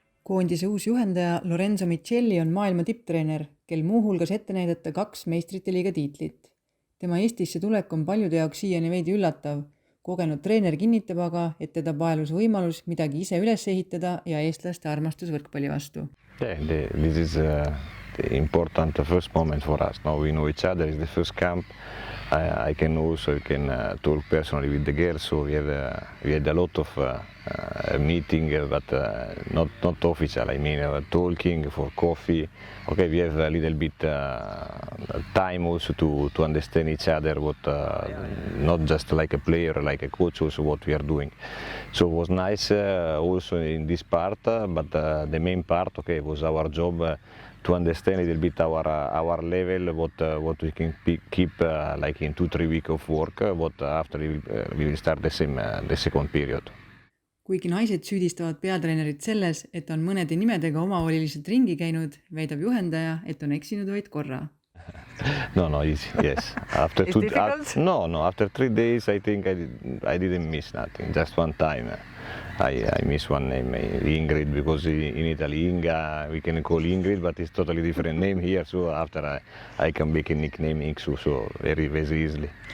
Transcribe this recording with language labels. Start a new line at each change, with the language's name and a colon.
Estonian: Koondise uus juhendaja Lorenzo Michelli on maailma tipptreener, kel muuhulgas ette näidata 2 meistrite liiga tiitlit. Tema Eestisse tulek on paljude jaoks siiani veidi üllatav. Kogenud treener kinnitab aga, et teda paelus võimalus midagi ise üles ehitada ja eestlaste armastus võrkpalli vastu.
English: This is the important first moment for us. Now we know each other, it's the first camp. I can talk personally with the girls, so we had a lot of meeting, but not official. I mean, talking for coffee. Okay, we have a little bit time also to understand each other, what not just like a player, like a coach, also what we are doing. So it was nice also in this part, but the main part, okay, was our job. To understand a little bit our level, what we can keep like in 2-3 weeks of work, what after we will start the second period.
Estonian: Kuigi naised süüdistavad peatreenerit selles, et on mõnede nimedega omavoliliselt ringi käinud, väidab juhendaja, et on eksinud vaid korra.
English: No, easy, yes. After It's difficult? No, after 3 days I think I didn't miss nothing, just one time. I miss one name, Ingrid, because in Italy Inga we can call Ingrid, but it's totally different name here. So after I can make a nickname Iksu, so very easily.